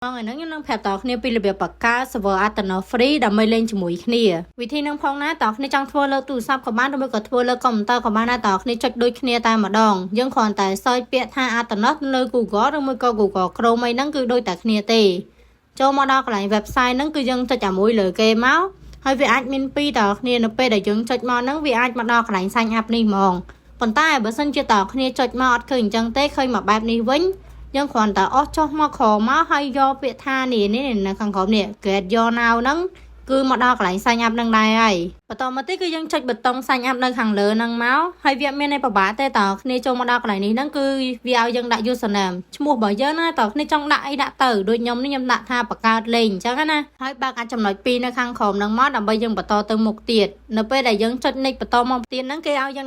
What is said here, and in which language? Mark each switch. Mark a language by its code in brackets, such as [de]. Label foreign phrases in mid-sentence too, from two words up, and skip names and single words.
[km] Mọi người nói năng phép tỏ គ្នាពីរបៀបបង្កើត server Athena free ដើម្បីលេងជាមួយគ្នាវិធីនឹងផងណាតើគ្នាចង់ធ្វើលើទូរស័ព្ទក៏បានឬក៏ធ្វើលើកុំព្យូទ័រក៏បានដែរតើគ្នាចុចដូចគ្នាតែម្ដងយើងគ្រាន់តែសើចពាក្យថា Athena លើ Google ឬមួយក៏ Google Chrome អីហ្នឹងគឺដូចតែគ្នាទេចូលមកដល់កន្លែង website ហ្នឹងគឺយើងចុចអាមួយលើគេមកហើយវាអាចមានពីរតើគ្នា នៅពេលដែលយើងចុចមកហ្នឹងវាអាចមកដល់កន្លែង sign up នេះហ្មងប៉ុន្តែបើសិនជាតើគ្នាចុចមកអត់ឃើញអញ្ចឹងទេឃើញមកបែបនេះវិញយើងគ្រាន់តែអស់ចុះមកក្រោមមកហើយយកពាក្យថានេះនៅខាងក្រោមនេះ [en] get your now [km] ហ្នឹងគឺមកដល់កន្លែង sign up នឹងដែរ ហើយបន្តមកទៀតគឺយើងចុចប៊ូតុង sign up នៅខាងលើហ្នឹងមកហើយវាមានន័យប្របាទេតើគ្នាចូលមកដល់កន្លែងនេះហ្នឹងគឺវាឲ្យយើងដាក់ username ឈ្មោះរបស់យើងណាតើគ្នាចង់ដាក់អីដាក់ទៅដូចខ្ញុំ នេះខ្ញុំដាក់ថាបង្កើតលេងអញ្ចឹងណាហើយបើកអាចចំណុច2នៅខាងក្រោមហ្នឹងមកដើម្បីយើងបន្តទៅមុខទៀតនៅពេលដែលយើងចុច next បន្តមកទៀតហ្នឹងគេឲ្យយើង